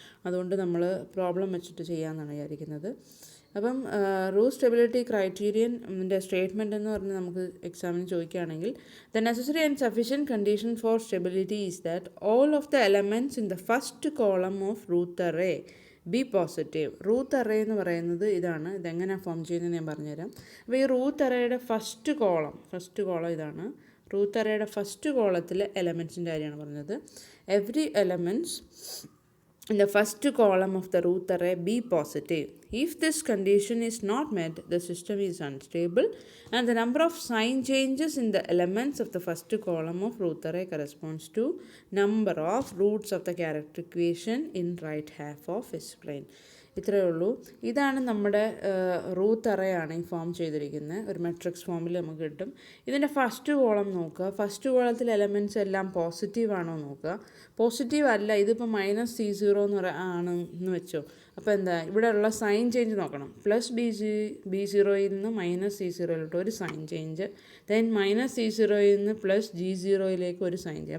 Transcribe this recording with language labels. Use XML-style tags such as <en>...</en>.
<ml>അതുകൊണ്ട് നമ്മൾ പ്രോബ്ലം വെച്ചിട്ട് ചെയ്യാമെന്നാണ് വിചാരിക്കുന്നത്. അപ്പം റൂത്ത് സ്റ്റെബിലിറ്റി ക്രൈറ്റീരിയൻ്റെ സ്റ്റേറ്റ്മെൻറ്റ് എന്ന് പറഞ്ഞ് നമുക്ക് എക്സാമിന് ചോദിക്കുകയാണെങ്കിൽ</ml> <en>The necessary and sufficient condition for stability is that all of the elements in the first column of Routh array be positive.</en> <ml>Ruth array എന്ന് പറയുന്നത് ഇതാണ്. ഇതെങ്ങനെയാണ് ഫോം ചെയ്യുന്നത് ഞാൻ പറഞ്ഞുതരാം. അപ്പോൾ ഈ റൂത്ത് അറേയുടെ ഫസ്റ്റ് കോളം ഇതാണ്. റൂത്ത് അറേയുടെ ഫസ്റ്റ് കോളത്തിലെ എലമെൻറ്റ്സിൻ്റെ കാര്യമാണ് പറഞ്ഞത്.</ml> <en>Every elements in the first column of the root array be positive. If this condition is not met, the system is unstable and the number of sign changes in the elements of the first column of root array corresponds to number of roots of the character equation in right half of S plane.</en> <ml>ഇത്രയേ ഉള്ളൂ. ഇതാണ് നമ്മുടെ Ruth array ആണ് ഈ form ചെയ്തിരിക്കുന്നത്. ഒരു matrix ഫോമിൽ നമുക്ക് കിട്ടും. ഇതിൻ്റെ ഫസ്റ്റ് കോളം നോക്കുക. ഫസ്റ്റ് കോളത്തിൽ എലമെൻറ്റ്സ് എല്ലാം പോസിറ്റീവ് ആണോ നോക്കുക. പോസിറ്റീവ് അല്ല, ഇതിപ്പോൾ -C0 ആണെന്ന് വെച്ചോ. അപ്പോൾ എന്താ ഇവിടെ ഉള്ള സൈൻ ചേഞ്ച് നോക്കണം. പ്ലസ് B0യിൽ നിന്ന് -C0യിലോട്ട് ഒരു സൈൻ ചേഞ്ച്, ദെൻ -C0യിൽ നിന്ന് +G0യിലേക്ക് ഒരു സൈൻ ചേഞ്ച്.</ml>